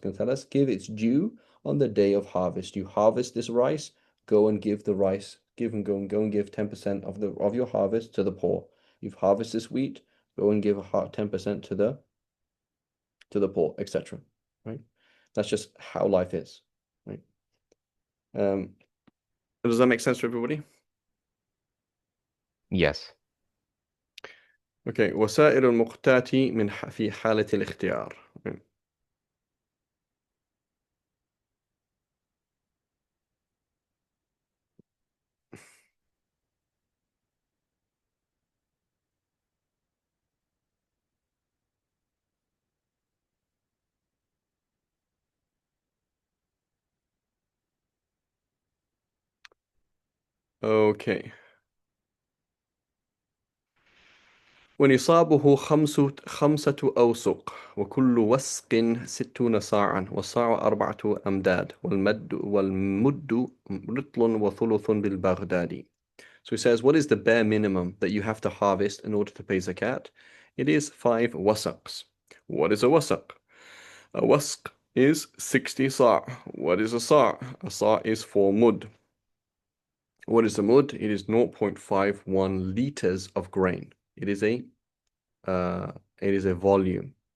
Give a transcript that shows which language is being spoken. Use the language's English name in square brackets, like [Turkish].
[English] It's going to tell us, give its due on the day of harvest. You harvest this rice, go and give the rice, go and give 10% of your harvest to the poor. You've harvested this wheat, go and give 10% to the poor, etc. Right? That's just how life is. Right? Um, does that make sense for everybody? Yes. Okay. [Arabic] وسائر المقتات في حالة الاختيار. [English] Right. Okay. [Arabic] ونصابه خمسة أوسق وكل وسق 60 صاعا والصاع 4 أمداد والمد رطل وثلث بالبغداد. [English] So he says, what is the bare minimum that you have to harvest in order to pay zakat? It is 5 wasaqs. What is a wasaq? A wasq is 60 sa'. What is a sa'? A sa' is 4 mud. What is a mud? It is 0.51 liters of grain. Uh, it is a volume.